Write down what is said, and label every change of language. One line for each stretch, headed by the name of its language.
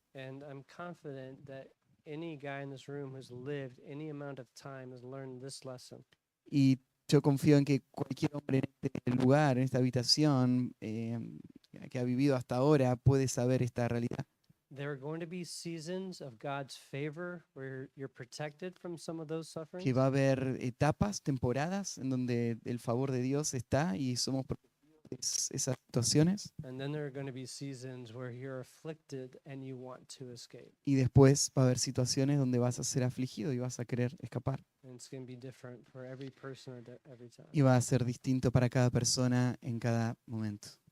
English: And I'm confident that any guy in this room who's lived any amount of time has learned this lesson.
Spanish: Y yo confío en que cualquier hombre en este lugar, en esta habitación, que ha vivido hasta ahora, puede saber esta realidad.
English: There are going to be seasons of God's favor where you're protected from some of those sufferings.
Spanish: Que va a haber etapas, temporadas, en donde el favor de Dios está y somos protegidos de esas situaciones.
English: And then there are going to be seasons where you're afflicted and you want to escape.
Spanish: Y después va a haber situaciones donde vas a ser afligido y vas a querer escapar.
English: And it's going to be different for every person at every time.
Spanish: Y va a ser distinto para cada persona en cada momento.